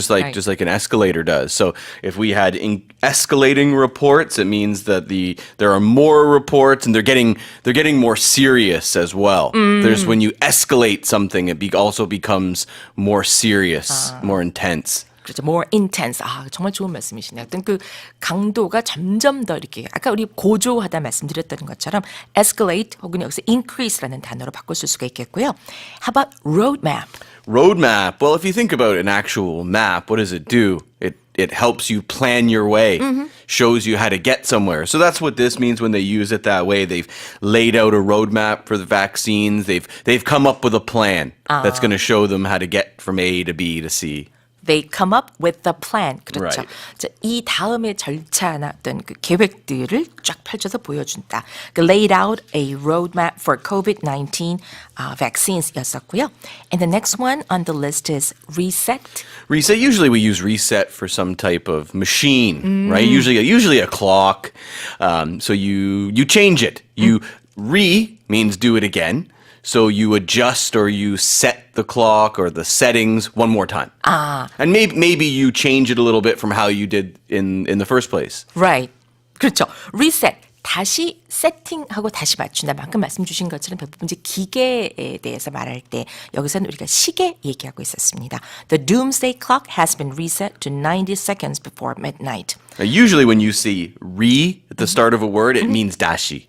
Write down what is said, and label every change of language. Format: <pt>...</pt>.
<en>Just like an escalator does. So if we had escalating reports, it means that there are more reports and they're getting more serious as well. There's when you escalate something, it also becomes more serious, more intense.</en> <ko>그렇죠.</ko> <en>More intense.</en> <ko>정말 좋은 말씀이시네요. 어떤 그 강도가 점점 더 이렇게 아까 우리 고조하다 말씀드렸던 것처럼 escalate 혹은 여기서 increase라는 단어로 바꿔 쓸 수가 있겠고요.</ko> <en>How about roadmap? Roadmap. Well, if you think about an actual map, what does it do? It helps you plan your way, shows you how to get somewhere. So that's what this means when they use it that way. They've laid out a roadmap for the vaccines. They've come up with a plan that's going to show them how to get from A to B to C. They come up with the plan.</en> <ko>그렇죠.</ko> <en>Right.</en> <ko>자, 이 다음의 절차나 어떤 그 계획들을 쫙 펼쳐서 보여준다.</ko> <en>Laid out a roadmap for COVID-19 vaccines였었고요. And the next one on the list is reset. Reset. Usually we use reset for some type of machine, right? Usually a clock. So you change it. You means do it again. So you adjust or you set the clock or the settings one more time. And maybe you change it a little bit from how you did in the first place. Right.</en> <ko>그렇죠.</ko> <en>reset.</en> <ko>다시 세팅하고 다시 맞춘다. 방금 말씀 주신 것처럼 대부분 이제 기계에 대해서 말할 때 여기서는 우리가 시계 얘기하고 있었습니다.</ko> <en>The doomsday clock has been reset to 90 seconds before midnight. Now, usually when you see at the start of a word, it means dashi.</en>